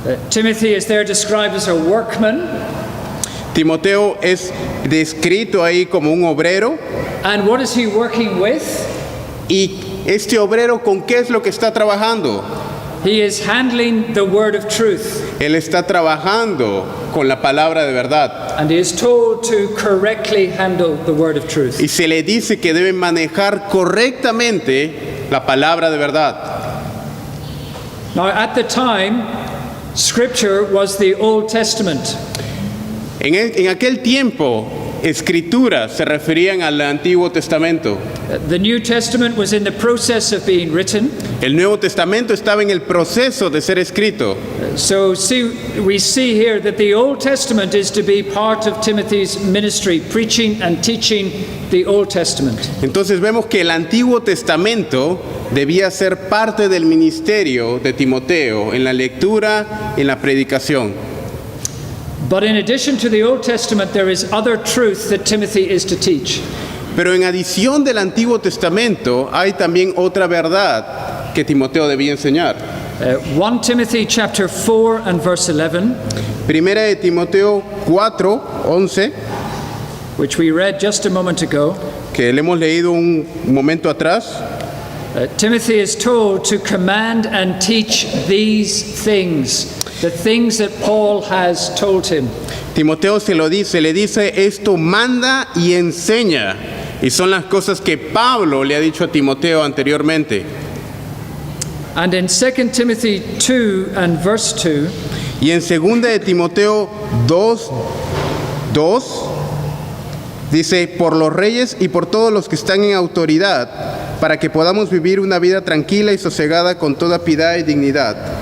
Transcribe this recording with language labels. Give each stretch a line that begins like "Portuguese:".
English: Timothy is there described as a workman.
Spanish: Timoteo es descrito ahí como un obrero.
English: And what is he working with?
Spanish: ¿Y este obrero con qué es lo que está trabajando?
English: He is handling the word of truth.
Spanish: Él está trabajando con la palabra de verdad.
English: And he is told to correctly handle the word of truth.
Spanish: Y se le dice que debe manejar correctamente la palabra de verdad.
English: Now, at the time, scripture was the Old Testament.
Spanish: En aquel tiempo, escrituras se referían al Antiguo Testamento.
English: The New Testament was in the process of being written.
Spanish: El Nuevo Testamento estaba en el proceso de ser escrito.
English: So we see here that the Old Testament is to be part of Timothy's ministry, preaching and teaching the Old Testament.
Spanish: Entonces vemos que el Antiguo Testamento debía ser parte del ministerio de Timoteo en la lectura, en la predicación.
English: But in addition to the Old Testament, there is other truth that Timothy is to teach.
Spanish: Pero en adición del Antiguo Testamento hay también otra verdad que Timoteo debía enseñar.
English: 1 Timothy chapter 4 and verse 11,
Spanish: Primera de Timoteo 4:11,
English: which we read just a moment ago.
Spanish: que le hemos leído un momento atrás.
English: Timothy is told to command and teach these things, the things that Paul has told him.
Spanish: Timoteo le dice, esto manda y enseña. Y son las cosas que Pablo le ha dicho a Timoteo anteriormente.
English: And in 2 Timothy 2 and verse 2,
Spanish: Y en 2 de Timoteo 2:2 dice, por los reyes y por todos los que están en autoridad, para que podamos vivir una vida tranquila y sosegada con toda piedad y dignidad.